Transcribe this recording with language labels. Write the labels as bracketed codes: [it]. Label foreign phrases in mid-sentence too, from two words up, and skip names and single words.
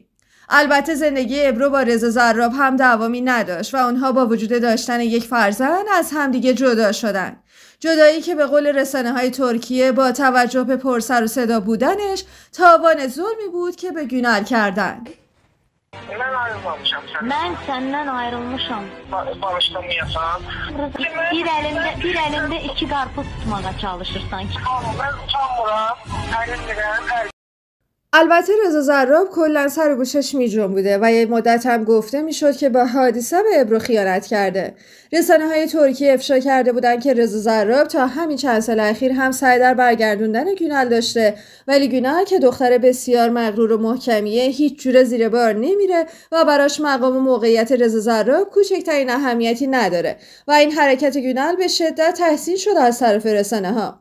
[fa] البته زندگی ابرو با رضا زراب هم دوامی نداشت و اونها با وجود داشتن یک فرزند از همدیگه جدا شدن. جدایی که به قول رسانه‌های ترکیه با توجه به پرسر و صدا بودنش تاوان ظلمی بود که به گونل کردن. [az] Ben ayrılmamışam senden. Ben senden ayrılmışam. Barışdırmayasan. Bir elinde iki karpuz tutmağa çalışırsan. Tamam, ben utanmıram. Əlimdirəm, [fa] البته رضا زراب کلا سر و گوشش میجنبوده و یه مدت هم گفته میشد که با حادثه به ابرو خیانت کرده. رسانه‌های ترکیه افشا کرده بودن که رضا زراب تا همین چند سال اخیر هم سعی در برگردوندن گونل داشته، ولی گونل که دختر بسیار مغرور و محکمیه هیچ جوره زیر بار نمیره و براش مقام و موقعیت رضا زراب کوچکترین اهمیتی نداره و این حرکت گونل به شدت تحسین شده از طرف رسانه‌ها.